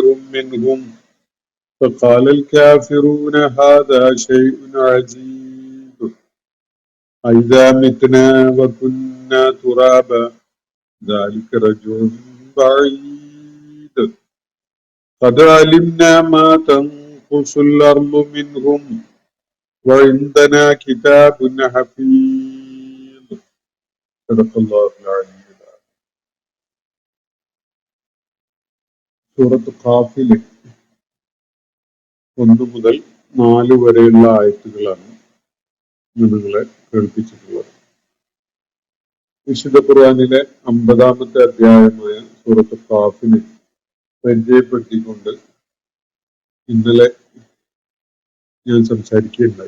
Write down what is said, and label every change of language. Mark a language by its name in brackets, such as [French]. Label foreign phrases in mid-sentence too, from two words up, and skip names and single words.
[Arabic] منهم فقال الكافرون هذا شيء عجيب أإذا متنا وكنا ترابا ذلك رجع بعيد قد علمنا ما تنقص الأرض منهم وعندنا كتاب حفيظ صدق الله العلي العظيم. [Malayalam] സൂറത്ത് ഖാഫിലെ 1 മുതൽ 4 വരെയുള്ള ആയത്തുകളാണ് നിങ്ങളെ കേൾപ്പിച്ചിട്ടുള്ളത്. വിശുദ്ധ ഖുർആനിലെ 50-ാമത്തെ അധ്യായമായ സൂറത്ത് ഖാഫിനെ പരിചയപ്പെടുത്തിക്കൊണ്ട് ഇന്നലെ ഞാൻ സംസാരിക്കുകയുണ്ടായി.